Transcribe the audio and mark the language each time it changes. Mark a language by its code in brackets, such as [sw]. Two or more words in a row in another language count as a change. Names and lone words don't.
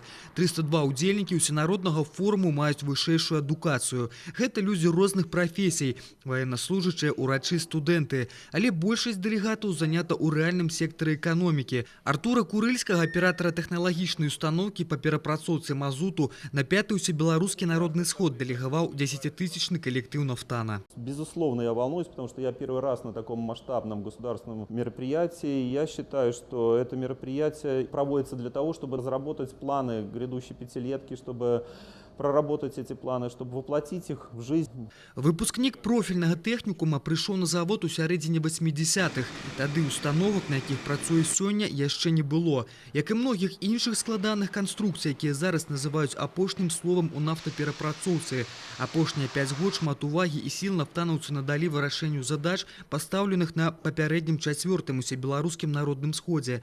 [be] 302 удзельнікі ўсенароднага форуму маюць вышэйшую адукацыю. Гэта людзі розных прафесій, ваеннаслужачыя, урачы, студэнты. Але большасць дэлегатаў занята ў рэальным сектары эканомікі. Артура Курыльскага, аператара тэхналагічнай установкі па перапрацоўцы мазуту, на 5-й усебеларускі [ru] Народный сход делеговал 10-тысячный коллектив «Нафтана». Безусловно, я волнуюсь, потому что я первый раз на таком масштабном государственном мероприятии. Я считаю, что это мероприятие проводится для того, чтобы разработать планы грядущей пятилетки, чтобы проработать эти планы, чтобы воплотить их в жизнь. Выпускник профильного техникума пришел на завод [be] у сярэдзіне 80-х. Тады установок, на якіх працуе сёння, яшчэ не было. Як і многіх іншых складаных канструкцый, якія зараз называюць апошнім словам у нафтаперапрацоўцы. Апошнія 5 год шмат увагі і сіл нафтанаўцы надалі вырашэнню задач, пастаўленых на папярэднім 4-м усебеларускім народным сходзе.